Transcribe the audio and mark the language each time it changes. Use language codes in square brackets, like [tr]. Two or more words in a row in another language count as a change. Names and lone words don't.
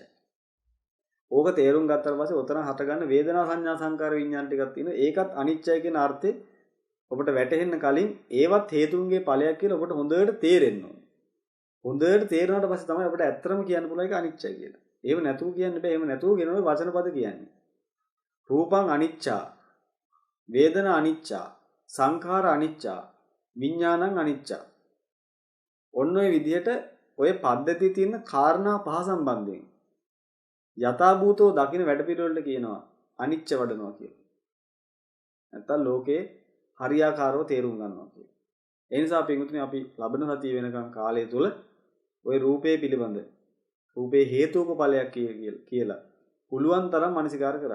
[si] ඕක තේරුම් ගත්තාට පස්සේ ඔතන හට ගන්න වේදනා සංඥා සංකාර විඥාන ටිකක් තියෙනවා. ඒකත් අනිච්චයි කියන අර්ථේ ඔබට වැටහෙන්න කලින් ඒවත් හේතුන්ගේ ඵලයක් කියලා ඔබට හොඳට තේරෙන්න ඕනේ. හොඳට තේරුණාට පස්සේ තමයි අපිට ඇත්තටම කියන්න පුළුවන් ඒක අනිච්චයි කියලා. ඒව නැතුව කියන්න බෑ. එහෙම නැතුව කියනවනේ වචන පද කියන්නේ. [pi] රූපං අනිච්චා, වේදනා අනිච්චා, සංඛාර අනිච්චා, විඥානං අනිච්චා. [si] ඔන්න ඔය විදිහට ඔය පද්ධතියේ තියෙන කාරණා පහ සම්බන්ධයෙන් යථාභූතෝ දකින්න වැඩපිළිවෙලට කියනවා අනිච්ච වඩනවා කියලා. නැත්තම් ලෝකේ හරියාකාරව තේරුම් ගන්නවා කියලා. ඒ නිසා පින්වතුනි අපි ලබන සතිය වෙනකන් කාලය තුල ওই රූපේ පිළිබඳ රූපේ හේතුක ඵලයක් කියලා පුළුවන් තරම් මනසිකාර කරන්න.